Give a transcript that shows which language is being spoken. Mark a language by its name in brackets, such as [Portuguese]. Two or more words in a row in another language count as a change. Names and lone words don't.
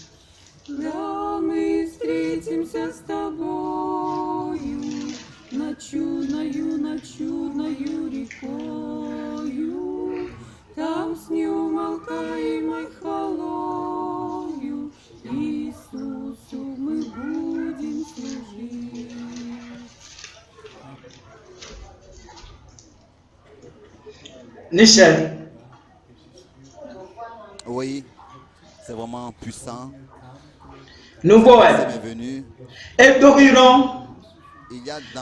[Russian] Да, мы встретимся с тобою над черною рекою, там с неумолкаемой хвалою Иисусу мы будем служить. [French] Michel, Oui, c'est vraiment puissant. nous voyons. C'est venu. Et d'Oriron, Il y a dans